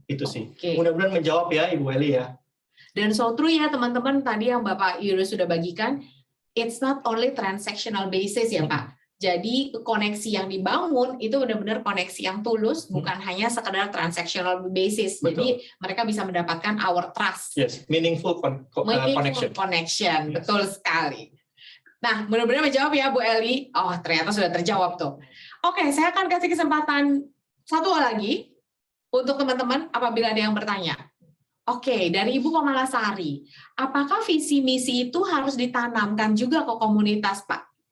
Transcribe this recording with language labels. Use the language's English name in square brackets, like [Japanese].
[Indonesian] Itu sih. Mudah-mudahan menjawab ya Ibu Eli ya. Dan [English] so true [Indonesian] ya teman-teman, tadi yang Bapak Yudo sudah bagikan, [English] it's not only transactional basis [Indonesian] ya Pak. Jadi koneksi yang dibangun itu benar-benar koneksi yang tulus, bukan hanya sekedar transactional basis. Betul. Jadi mereka bisa mendapatkan [English] our trust. Yes, meaningful connection. [Indonesian] Yes. Betul sekali. Nah, mudah-mudahan menjawab ya Bu Eli. Oh, ternyata sudah terjawab tuh. Oke, saya akan kasih kesempatan satu lagi untuk teman-teman apabila ada yang bertanya. Oke, dari Ibu Komalasari, apakah visi misi itu harus ditanamkan juga ke komunitas, Pak?